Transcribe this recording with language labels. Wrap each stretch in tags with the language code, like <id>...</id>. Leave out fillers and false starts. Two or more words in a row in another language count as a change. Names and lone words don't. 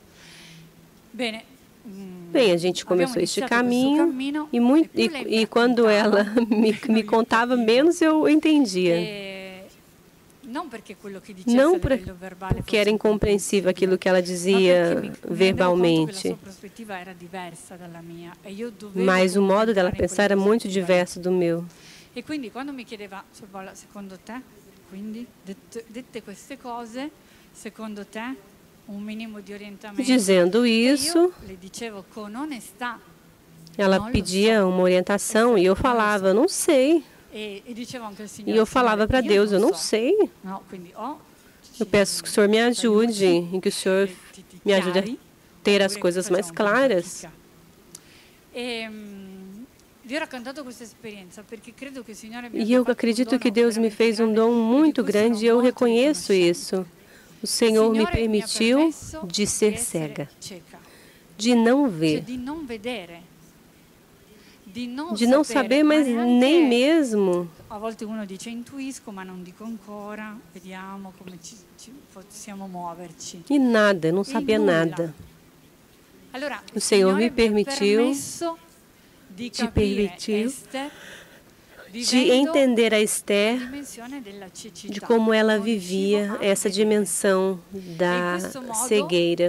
<pt>Bem, a gente começou este caminho e quando ela me contava menos, eu entendia. Não porque era incompreensível aquilo que ela dizia verbalmente, mas o modo dela pensar era muito diverso do meu.</pt> <it>E quindi quando mi chiedeva, secondo te, quindi dette queste cose, secondo te</it> <pt>um mínimo de</pt> <it>orientamento.</it> <pt>Dizendo isso,</pt> <it>le dicevo con onestà.</it> <pt>Ela pedia uma orientação e eu falava, não sei. E eu falava para Deus, eu não sei. Eu peço que o Senhor me ajude e que o Senhor me ajude a ter as coisas mais claras. E eu acredito que Deus me fez um dom muito grande e eu reconheço isso. O Senhor me permitiu de ser cega, de não ver, de não saber, mas nem mesmo.</pt> <it>A volte uno dice intuisco, ma non dico ancora, vediamo come possiamo muoverci.</it> <pt>E nada, eu não sabia nada. O Senhor me permitiu de entender a Esther, de como ela vivia essa dimensão da cegueira.</pt>